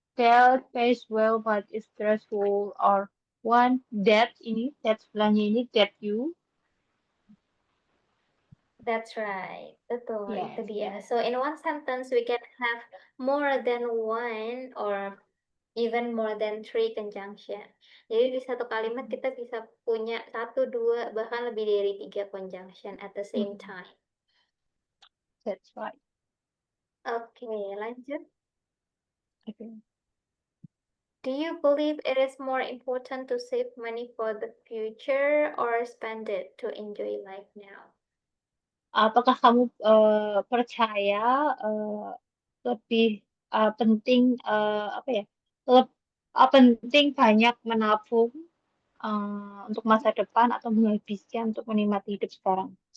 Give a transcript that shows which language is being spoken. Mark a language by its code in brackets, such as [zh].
[en] that pays well but is stressful, or one that [id] ini [en] that [id] sebelahnya ini [en] that you. That's right. [id] Betul, itu [en] Yes. [id] dia. [en] So in one sentence we can have more than one or even more than three conjunction. [id] Jadi di satu kalimat kita bisa punya satu, dua, bahkan lebih dari tiga conjunction [en] at the same Mm, time. that's right. [id] Oke, lanjut. [en] Okay. Do you believe it is more important to save money for the future or spend it to enjoy life now? [id] Apakah kamu percaya uh, lebih penting, apa ya? Penting banyak menabung untuk masa depan atau menghabiskan untuk menikmati hidup sekarang?